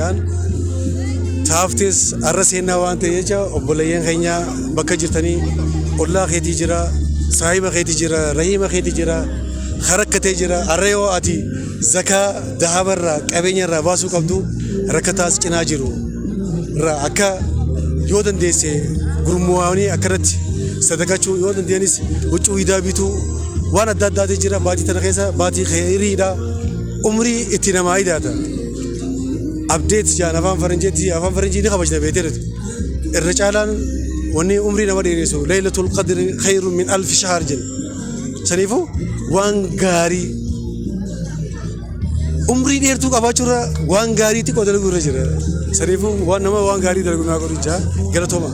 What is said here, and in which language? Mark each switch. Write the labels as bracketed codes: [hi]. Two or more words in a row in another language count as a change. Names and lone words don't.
[om] jaan taaftis arra seenaa waan ta'e jecha obboleeyyan keenya bakka jirtanii ollaa keetii jira saahiba keetii jira rahiima keetii jira harakkatee jira arra yoo ati zakaa dahabarraa qabeenyarraa baasuu qabdu rakkataas cinaa jiru irraa akka yoo dandeesse gurmuwaanii akkanatti sadaqachuu yoo dandeenyis huccuu hidaa bituu waan adda addaatii jira baatii tana keessa baatii khayriidha umrii itti namaa hidaata. update jaan afaan faranjii ni kabajna beeteetu irra caalaan wanni umrii nama dheeressu [ar] ليلة القدر خير من ألف شهر [om] jin saniifuu waan gaarii umrii dheertuu qabaachuurra waan gaariitti qodaluu irra jira saniifuu waan nama waan gaarii dalagu naa godhicha galatooma.